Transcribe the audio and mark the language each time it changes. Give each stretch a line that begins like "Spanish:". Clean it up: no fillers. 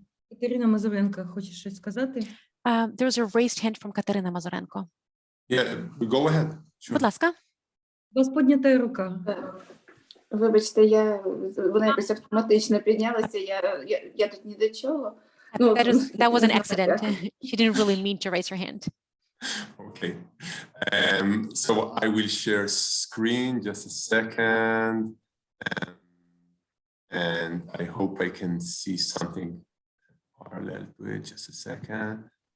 Ukrainian: Катерина Мазуренко хоче щось сказати?
English: There's a raised hand from Катерина Мазуренко. Yeah, go ahead. Sure.
Ukrainian: Будь ласка. У вас піднята рука. Вибачте, вона якось автоматично піднялася, я тут ні до чого.
English: That was an accident. She didn't really mean to raise her hand. Okay. So I will share screen just a second. And I hope I can see something parallel to it. Just a second.